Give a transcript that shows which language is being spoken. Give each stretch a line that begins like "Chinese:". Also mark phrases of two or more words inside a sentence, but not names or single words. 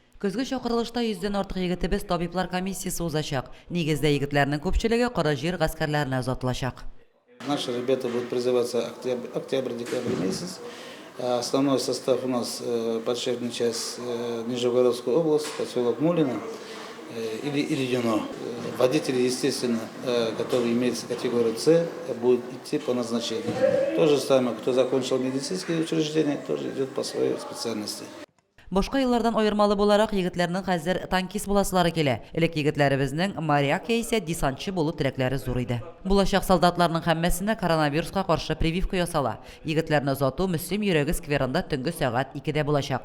Tatar: Көзге чакырылышта 100дән артык егетебез табиблар комиссиясы узачак. Нигездә егетләрнең күпчелеге кара җир гаскәрләренә озатылачак.
Russian: Наши ребята будут призываться октябрь-декабрь месяц. Основной состав у нас подшефная часть Нижегородская область, поселок Мулино или Юно. Водители, естественно, которые имеют категорию С, будут идти по назначению. То же самое, кто закончил медицинские учреждения, тоже идет по своей специальности.
Tatar: Башка еллардан аермалы буларак егетләрнең хәзер танкист буласылары килә. Элек егетләребезнең моряк яисә десантчы булу теләкләре зур иде. Булачак солдатларның һәммәсенә коронавируска каршы прививка ясала. Егетләрне озату Мөслим йөрәге скверында төнге сәгать 2дә булачак.